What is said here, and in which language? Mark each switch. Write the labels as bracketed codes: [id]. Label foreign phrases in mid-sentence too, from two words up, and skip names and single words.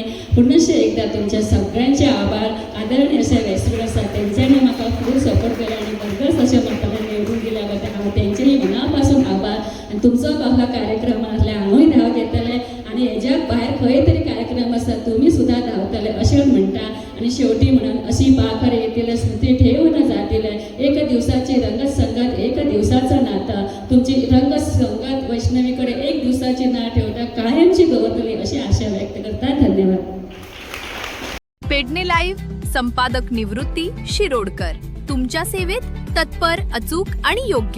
[kok] पुनशें एकदां तुमच्या सगळ्यांचे आभार. आदरणीय अशे वेस्टर आसा तेंच्यांनी म्हाका खूब सपोर्ट केला आनी बरगस अशें मतदान निवडून दिल्या बद्दल हांव तेंचेय मनापासून आभार. आनी तुमचो बाबा कार्यक्रम आसल्यार हांवूय धांव घेतलें आनी हेज्या भायर खंय तरी कार्यक्रम आसा तुमी सुद्दां धांवतले अशें म्हणटा. आनी शेवटी म्हणून अशी पाखर येतिले स्मृती ठेवून जातिले. [mr] एक दिवसाची रंगत संगत एक दिवसाचं नातं. [kok] तुमची रंगत संगत वैष्णवी कडेन 1 दिवसाची ना ठेवता कायमची गवतली अशी आशा व्यक्त करता. धन्यवाद. [mr] पेडणे लाईव्ह संपादक निवृत्ती शिरोडकर तुमच्या सेवेत तत्पर अचूक आणि योग्य.